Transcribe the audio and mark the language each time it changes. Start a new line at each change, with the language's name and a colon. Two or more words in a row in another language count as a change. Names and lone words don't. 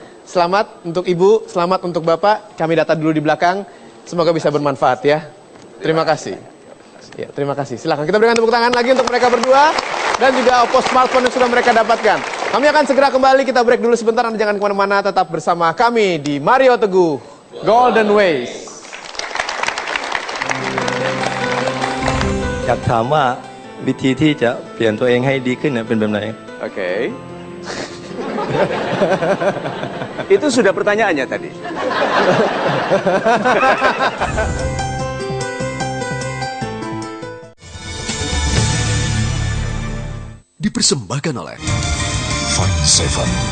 Indonesian: Selamat untuk Ibu, selamat untuk Bapak. Kami data dulu di belakang. Semoga bisa bermanfaat ya. Terima kasih. Ya, terima kasih. Silakan kita berikan tepuk tangan lagi untuk mereka berdua dan juga Oppo smartphone yang sudah mereka dapatkan. Kami akan segera kembali, kita break dulu sebentar, Anda jangan kemana-mana, tetap bersama kami di Mario Teguh Golden Ways.
Thai: อยากถามว่าวิธีที่จะเปลี่ยนตัวเองให้ดีขึ้นเนี่ยเป็นแบบไหน
Indonesian: Oke. Itu sudah pertanyaannya tadi. Dipersembahkan oleh Fine 7.